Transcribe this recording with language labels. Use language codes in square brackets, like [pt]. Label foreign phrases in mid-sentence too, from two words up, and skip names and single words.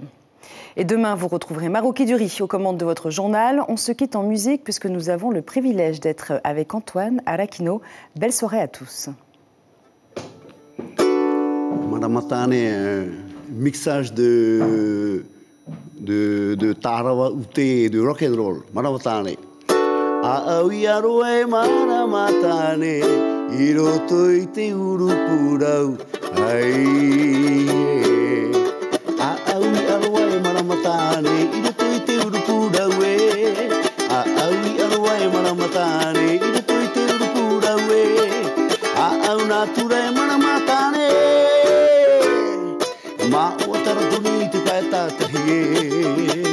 [fr] Et demain, vous retrouverez Marouki Dury aux commandes de votre journal. On se quitte en musique puisque nous avons le privilège d'être avec Antoine Arakino. Belle soirée à tous. Madame Matane, mixage de Tarawa Ute et de rock and roll. Madame Matane. [ty] Aoi aroe mana matane, iroto i te urupurau, ai. Aoi aroe mana matane, iroto i te urupurau, aoi aroe mana matane, iroto i te urupurau, aau nature mana matane, ma o taratuni te paeta tahie.